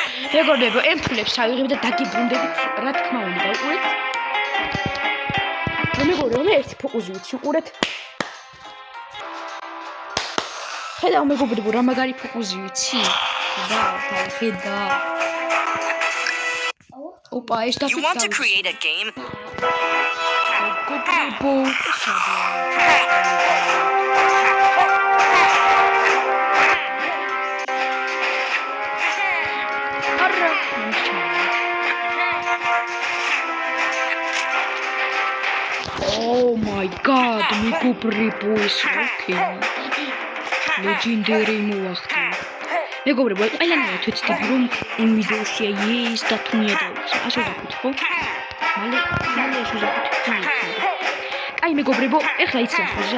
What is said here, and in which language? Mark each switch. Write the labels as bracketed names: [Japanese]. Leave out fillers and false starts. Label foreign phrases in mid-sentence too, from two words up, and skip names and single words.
[Georgian] მეგობრებო, ემფლებს ავიღებ და დაგიბრუნდებით, რა თქმა უნდა, უყურეთ. მეგობრებო, მე ერთი ფოკუსი ვიცი, უყურეთ. ხედავ მეგობრებო, რა მაგარი ფოკუსი ვიცი? ხედა. ოპა, ეს და [English] You want to create a game? მეგობრებო, Oh my god, [Georgian] მეგობრებო, ეს როკი. Legendary მოახდინა. მეგობრებო, ყველანაირად ვეცდები რომ იმ ვიდეოში ეს დათუნია დავიწყო. ასე ვთქვით, ხო? მალე ეს ვთქვით. აი მეგობრებო, ეხლა იცი ახლა რა.